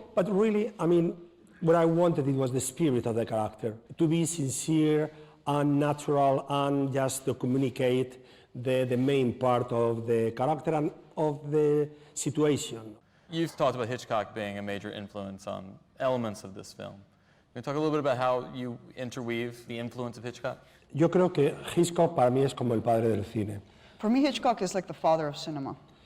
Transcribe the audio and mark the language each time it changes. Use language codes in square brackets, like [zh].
[en] But really, I mean, what I wanted, it was the spirit of the character, to be sincere and natural and just to communicate the main part of the character and of the situation. You've talked about Hitchcock being a major influence on elements of this film. Can you talk a little bit about how you interweave the influence of Hitchcock? [es] Yo creo que Hitchcock para mí es como el padre del cine. [en] For me, Hitchcock is like the father of cinema.